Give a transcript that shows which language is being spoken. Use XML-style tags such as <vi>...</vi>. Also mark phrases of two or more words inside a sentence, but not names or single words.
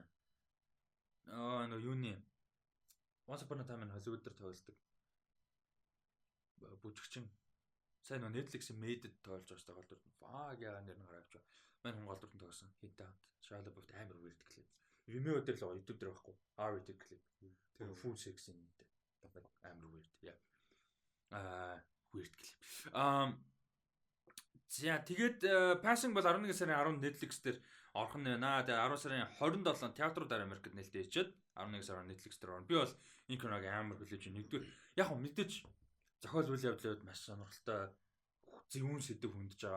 <mn>Нөгөө юуны Once Upon a Time in Hollywood дээр тоглолдог. Бүжигчин. Сайн нөгөө Netflix-ийн Made-д тоглож байгаа шүү дээ гол дүр. Яа нэр нь гараа авч. Мань хүн гол дүртэн тоглосон. Hit Out. Shia LaBeouf амар weird клип. Vimeo дээр л YouTube дээр байхгүй. R-rated клип. Тэр</mn> <en>full sex</en> <mn>юм дээ. Амар weird. Weird клип. За тэгээд Passing бол 11 сарын 10 Netflix дээр орох нь байна. Тэгээд 10 сарын 27 театруудаар Америкт нээлттэй хийчихэд 11 сарын Netflix дээр орно. Би бол энэ киног амар хүлээж байна. Нэгдүгээр яг мэдээж зохиол үйл явдлууд маш сонирхолтой зөвүүн сэдв хүндэж байгаа.</mn>